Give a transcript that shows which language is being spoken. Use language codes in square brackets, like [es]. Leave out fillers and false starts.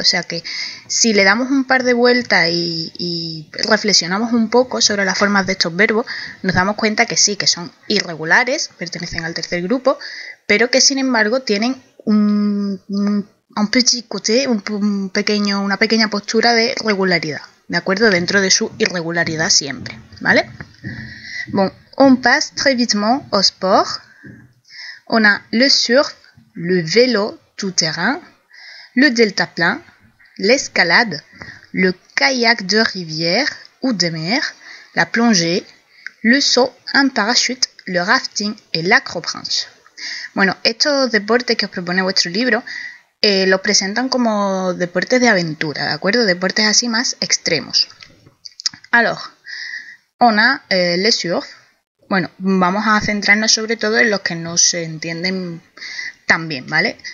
[es] O sea que si le damos un par de vueltas y reflexionamos un poco sobre las formas de estos verbos, nos damos cuenta que sí, que son irregulares, pertenecen al tercer grupo, pero que sin embargo tienen [fr] un petit côté, [es] una pequeña postura de regularidad, ¿de acuerdo? Dentro de su irregularidad siempre, ¿vale? [fr] Bon, on passe très vitement au sport. On a le surf, le vélo tout-terrain, le deltaplane, l'escalade, le kayak de rivière ou de mer, la plongée, le saut en parachute, le rafting et l'acrobranche. [es] Bueno, estos deportes que os propone vuestro libro los presentan como deportes de aventura, ¿de acuerdo? Deportes así más extremos. [fr] Alors, on a le surf. [es] Bueno, vamos a centrarnos sobre todo en los que no se entienden tan bien, ¿vale?